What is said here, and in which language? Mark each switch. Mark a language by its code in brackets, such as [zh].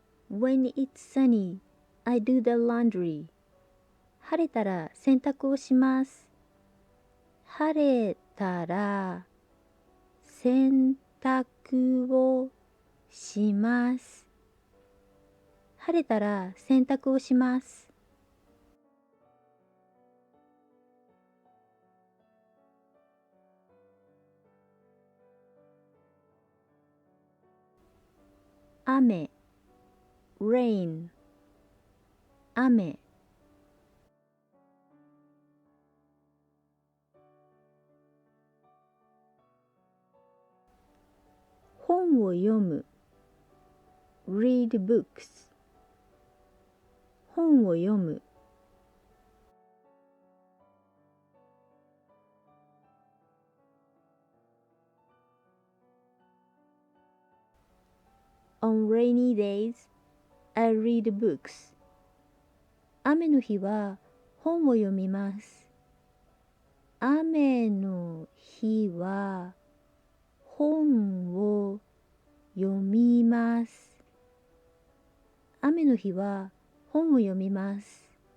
[en] When it's sunny, I do the laundry. [ja] 晴れたら洗濯をします。晴れたら洗濯をします。晴れたら洗濯をします。雨、 [en] rain、 [ja] 雨。本を読む。 [en] read books。 [ja] 本を読む。 [en] On rainy days, I read books. [ja] 雨の日は本を読みます。雨の日は本を読みます。雨の日は本を読みます。